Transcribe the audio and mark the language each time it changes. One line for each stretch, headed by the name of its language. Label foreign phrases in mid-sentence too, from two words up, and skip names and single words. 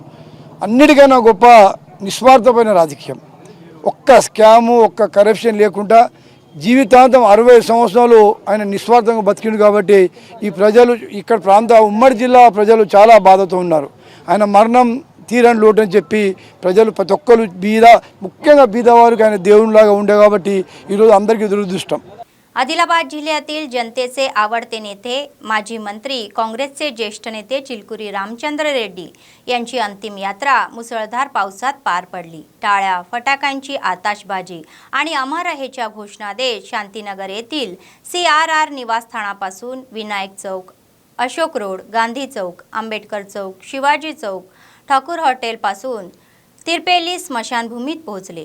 Telugu: అన్నిటికన్నా గొప్ప నిస్వార్థమైన రాజకీయం, ఒక్క స్కాము ఒక్క కరప్షన్ లేకుండా జీవితాంతం 60 సంవత్సరాలు ఆయన నిస్వార్థంగా బతికిండు. కాబట్టి ఈ ప్రజలు ఇక్కడ ప్రాంత ఉమ్మడి జిల్లా ప్రజలు చాలా బాధతో ఉన్నారు. ఆయన మరణం తీరని లోటు అని చెప్పి ప్రజలు ప్రతి ఒక్కరు ముఖ్యంగా బీదవారికి ఆయన దేవునిలాగా ఉండే కాబట్టి ఈరోజు అందరికీ దురదృష్టం.
Marathi: आदिलाबाद जिल्ह्यातील जनतेचे आवडते नेते माजी मंत्री काँग्रेसचे ज्येष्ठ नेते चिलकुरी रामचंद्र रेड्डी यांची अंतिम यात्रा मुसळधार पावसात पार पडली। टाळ्या, फटाक्यांची आताशबाजी आणि अमर रहेच्या घोषणा देत शांतीनगर येथील CRR निवासस्थानापासून विनायक चौक, अशोक रोड, गांधी चौक, आंबेडकर चौक, शिवाजी चौक, ठाकूर हॉटेल पासून तिरपेली स्मशानभूमीत पोहोचले।